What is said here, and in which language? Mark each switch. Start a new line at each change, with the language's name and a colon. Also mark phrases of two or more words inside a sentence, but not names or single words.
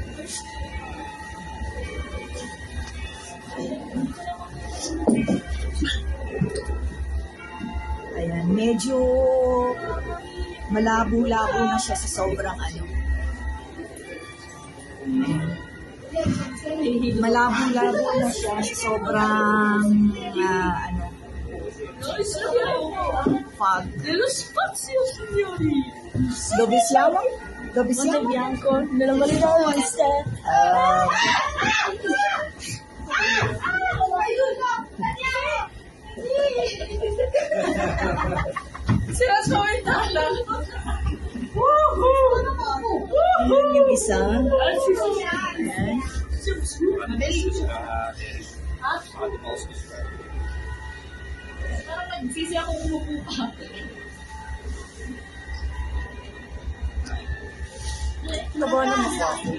Filipino: Ayan, medyo malabo-labo na siya sa sobrang ano. Malabo-labo na siya sa sobrang ano, fog.
Italian: Dello spazio, signori. Dove siamo? Dove Mondo siamo? bianco, nella marina oeste. Si Rascomentala.
Filipino: Ayan yung isa. Ayan. Nagsisi ako umupo pa. Nabawalan mo po ako.